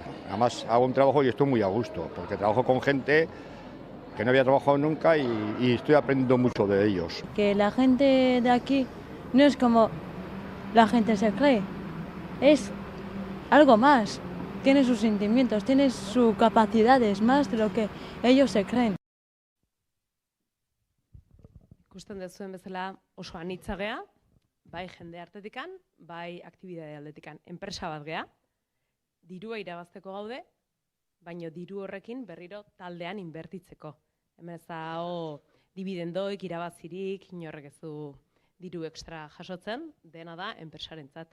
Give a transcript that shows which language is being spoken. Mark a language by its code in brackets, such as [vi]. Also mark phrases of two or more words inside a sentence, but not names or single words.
[es] Además hago un trabajo y estoy muy a gusto porque trabajo con gente que no había trabajado nunca y estoy aprendiendo mucho de ellos. Que la gente de aquí no es como la gente se cree, es algo más, tiene sus sentimientos, tiene sus capacidades más de lo que ellos se creen. [eu] Ikusten dezuen bezala oso anitza gea, bai jende artetikan, bai aktibidade aldetikan. Enpresa bat gea, dirua irabazteko gaude, baino diru horrekin berriro taldean inbertitzeko. Hemen ez dago dibidendoik, irabazirik, inorrek ez du diru ekstra jasotzen, dena da enpresarentzat.